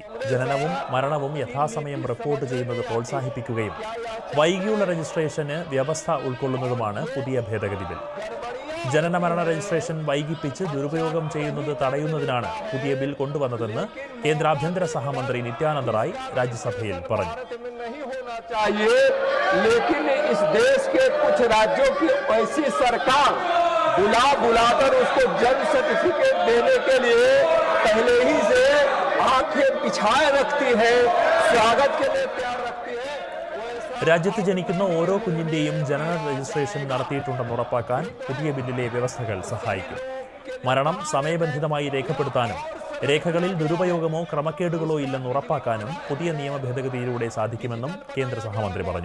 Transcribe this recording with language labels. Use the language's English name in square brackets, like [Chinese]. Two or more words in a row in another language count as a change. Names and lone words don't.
[Malayalam] ജനനവും മരണവും യഥാസമയം റിപ്പോർട്ട് ചെയ്യുന്നത് പ്രോത്സാഹിപ്പിക്കുകയും വൈകിയുള്ള രജിസ്ട്രേഷന് വ്യവസ്ഥ ഉൾക്കൊള്ളുന്നതുമാണ് പുതിയ ഭേദഗതി ബിൽ. ജനനമരണ രജിസ്ട്രേഷൻ വൈകിപ്പിച്ച് ദുരുപയോഗം ചെയ്യുന്നത് തടയുന്നതിനാണ് പുതിയ ബിൽ കൊണ്ടുവന്നതെന്ന് കേന്ദ്ര ആഭ്യന്തര സഹമന്ത്രി നിത്യാനന്ദ റായ് രാജ്യസഭയിൽ പറഞ്ഞു. [Hindi] बुलाकर उसको जन्म सर्टिफिकेट देने के लिए पहले ही से आंखें बिछाए रखती है, स्वागत के लिए तैयार रखती है. [Malayalam] രാജ്യത്ത് ജനിക്കുന്ന ഓരോ കുഞ്ഞിന്റെയും ജനന രജിസ്ട്രേഷൻ നടത്തിയിട്ടുണ്ടെന്ന് ഉറപ്പാക്കാൻ പുതിയ ബില്ലിലെ വ്യവസ്ഥകൾ സഹായിക്കും. മരണം സമയബന്ധിതമായി രേഖപ്പെടുത്താനും രേഖകളിൽ ദുരുപയോഗമോ ക്രമക്കേടുകളോ ഇല്ലെന്ന് ഉറപ്പാക്കാനും പുതിയ നിയമ ഭേദഗതിയിലൂടെ സാധിക്കുമെന്നും കേന്ദ്ര സഹമന്ത്രി പറഞ്ഞു.